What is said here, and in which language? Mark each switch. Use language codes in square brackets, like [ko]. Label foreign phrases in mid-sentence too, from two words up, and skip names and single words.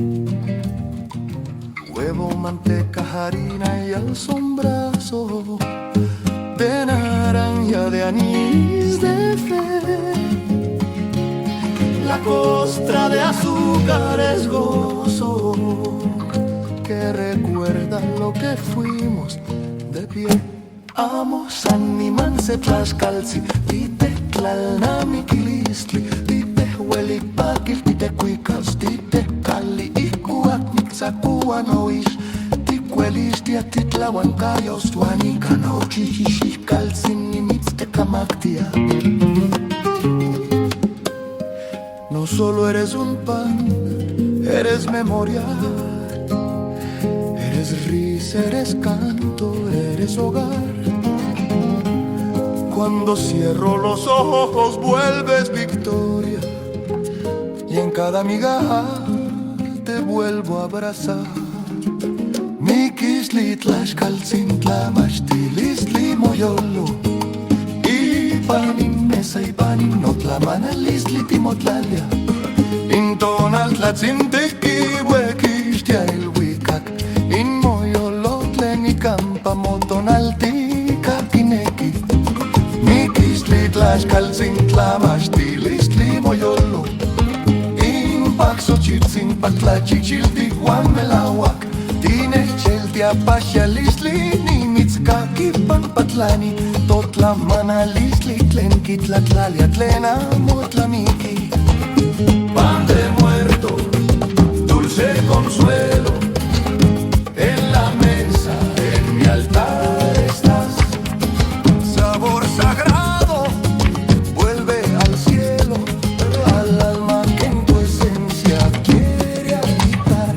[es] Huevo, manteca, harina y al sombrazo de naranja, de anís, de fe. La costra de azúcar es gozo que recuerda lo que fuimos de pie. [nah] Amo Sanimanse Tlaxcaltzi, tite tlalnamiquilistli, tite huelipakil, tite cuicas, tite cali, icuac, mitzacuanoish, ticuelistia, titlahuancayos, tuanicano, chichixicaltzin, nimitztecamactia. [es] No solo eres un pan, eres memoria, eres risa, eres canto, eres hogar. Cuando cierro los ojos vuelves victoria, y en cada migaja te vuelvo a abrazar. [nah] Nikistli tlaxcaltzintla maxtilistli moyolo, y panin mesa y panin otlamanalistli timotlalia. Intonal tlatzinteki huequistia ilhuicac, inmoyolo tlenicampa motonaltica quineki. Nikistli tlaxcaltzintla maxtilistli moyolo, inpac Xochitzin patlachichiltik wan melawak, tine cheltia pasialistli nimitzkaki panpatlani, totlamanalistli tlenkitlatlalia tlena motlamiki. [es] Pan de muerto, dulce consuelo, en la mesa, en mi altar estás. Sabor sagrado, vuelve al cielo, al alma que en tu esencia quiere habitar.